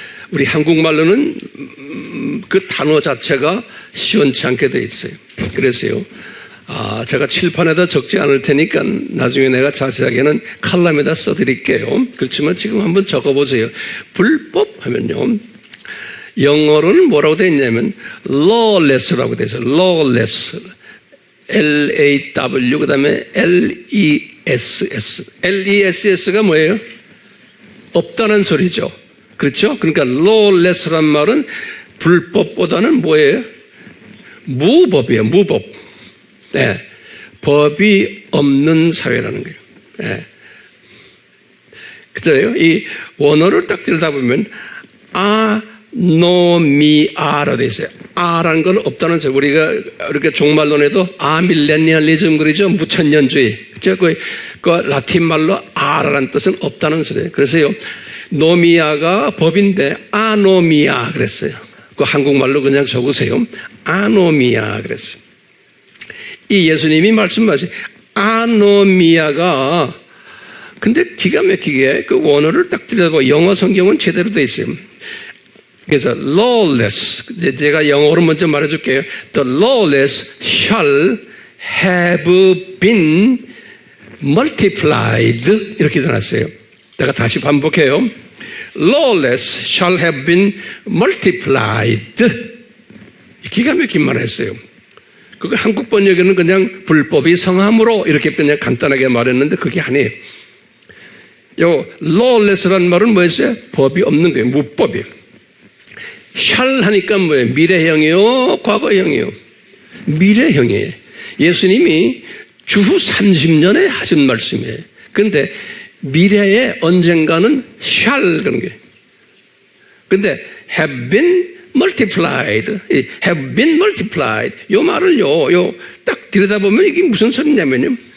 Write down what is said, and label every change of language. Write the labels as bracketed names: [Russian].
[Korean] 우리 한국말로는 그 단어 자체가 시원치 않게 돼 있어요. 그래서요, 제가 칠판에다 적지 않을 테니까 나중에 내가 자세하게는 칼럼에다 써드릴게요. 그렇지만 지금 한번 적어보세요. 불법 하면요, 영어로는 뭐라고 되어 있냐면 lawless라고 되어 있어요. lawless, L-A-W, 그 다음에 L-E-S-S. L-E-S-S가 뭐예요? 없다는 소리죠. 그렇죠? 그러니까 lawless란 말은 불법보다는 뭐예요? 무법이에요. 무법. 네. 법이 없는 사회라는 거예요. 네. 그래요. 이 원어를 딱 들여다보면 아노미아라고 되어 있어요. 아라는 건 없다는 소리. 우리가 이렇게 종말론에도 아밀레니얼리즘 그러죠. 무천년주의. 그렇죠? 그 라틴 말로 아라는 뜻은 없다는 소리예요. 그래서요, 노미아가 법인데 아노미아 그랬어요. 그 한국말로 그냥 적으세요. 아노미아 그랬어요. 이 예수님이 말씀하신 아노미아가, 근데 기가 막히게 그 원어를 딱 들여다보고 영어 성경은 제대로 되어 있어요. 그래서 lawless, 제가 영어로 먼저 말해줄게요. [English] The lawless shall have been multiplied, [Korean] 이렇게 써놨어요. 내가 다시 반복해요. [English] Lawless shall have been multiplied. [Korean] 기가 막힌 말을 했어요. 그거 한국 번역에는 그냥 불법이 성함으로 이렇게 그냥 간단하게 말했는데 그게 아니에요. 요 lawless라는 말은 뭐였어요? 법이 없는 거예요. 무법이에요. shall 하니까 뭐예요? 미래형이요? 과거형이요? 미래형이에요. 예수님이 주후 30년에 하신 말씀이에요. 그런데 미래에 언젠가는 shall 그런 게. 근데 have been multiplied, have been multiplied. 요 말을요, 딱 들여다보면 이게 무슨 소리냐면요.